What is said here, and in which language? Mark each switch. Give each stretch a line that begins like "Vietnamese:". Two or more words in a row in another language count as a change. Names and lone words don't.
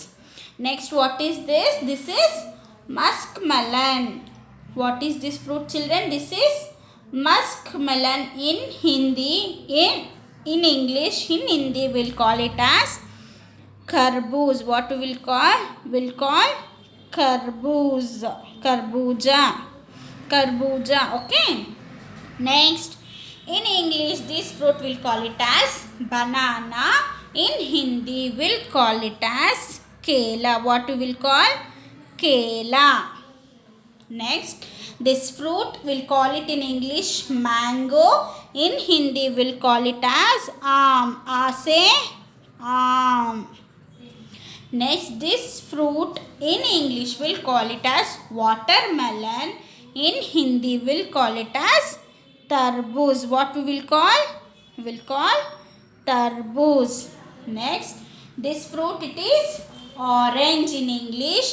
English: Next, what is this? This is muskmelon. What is this fruit, children? This is muskmelon in Hindi. In English, in Hindi, we'll call it as खरबूज. What we will call? We'll call खरबूज.
Hindi: खरबूजा.
English: Okay. Next, in English, this fruit we'll call it as banana. In Hindi, we'll call it as केला. What we will call? केला. Next, this fruit we'll call it in English mango. In Hindi we'll call it as आम.
Hindi: आ से आम.
English: Next, this fruit in English we'll call it as watermelon. In Hindi we'll call it as तरबूज. What we will call? We will call तरबूज. Next, this fruit it is orange in English.